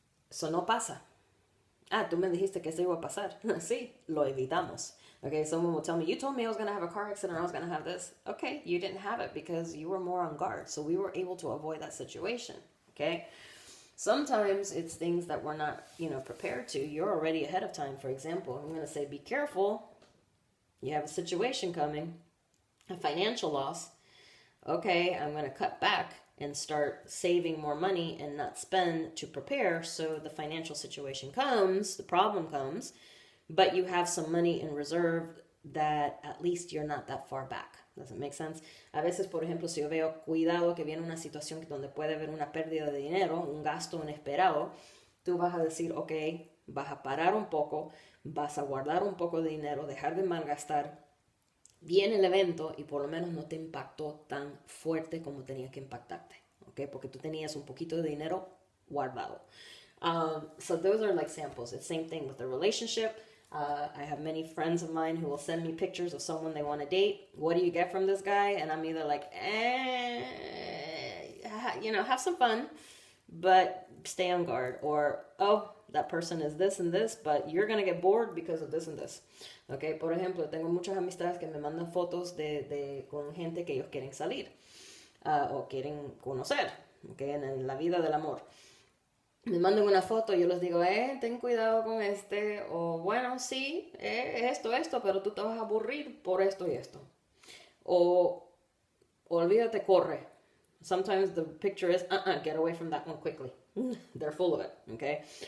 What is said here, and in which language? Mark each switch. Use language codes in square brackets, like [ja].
[es] Eso no pasa. Ah, tú me dijiste que esto iba a pasar. Sí, lo evitamos. [en] Okay, someone will tell me, you told me I was going to have a car accident, I was going to have this. Okay, you didn't have it because you were more on guard. So we were able to avoid that situation. Okay? Sometimes it's things that we're not, prepared to. You're already ahead of time. For example, I'm going to say, be careful. You have a situation coming, a financial loss. Okay, I'm going to cut back and start saving more money and not spend to prepare. So the financial situation comes, the problem comes, but you have some money in reserve that at least you're not that far back. Does it make sense? [es] A veces, por ejemplo, si yo veo cuidado que viene una situación donde puede haber una pérdida de dinero, un gasto inesperado, tú vas a decir, ok, vas a parar un poco, vas a guardar un poco de dinero, dejar de malgastar. Viene el evento y por lo menos no te impactó tan fuerte como tenía que impactarte, ¿ok? Porque tú tenías un poquito de dinero guardado. [en] So those are like samples. It's the same thing with the relationship. I have many friends of mine who will send me pictures of someone they want to date. What do you get from this guy? And I'm either like, have some fun, but stay on guard. Or, oh, that person is this and this, but you're going to get bored because of this and this. [es] Okay, por ejemplo, tengo muchas amistades que me mandan fotos con gente que ellos quieren salir o quieren conocer, okay, en la vida del amor. Me mandan una foto y yo les digo, ten cuidado con este, o bueno, sí, esto, pero tú te vas a aburrir por esto y esto. O olvídate, corre. [en] Sometimes the picture is, get away from that one quickly. They're full of it, okay?